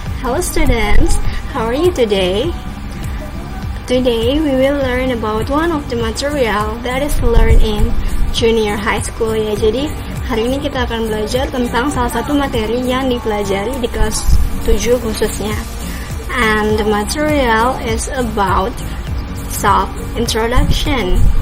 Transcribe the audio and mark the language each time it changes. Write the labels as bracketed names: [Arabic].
[English] Hello students, how are you today? Today we will learn about one of the material that is learned in junior high school ya. [Indonesian] Jadi hari ini kita akan belajar tentang salah satu materi yang dipelajari di kelas 7 khususnya. [English] And the material is about self-introduction.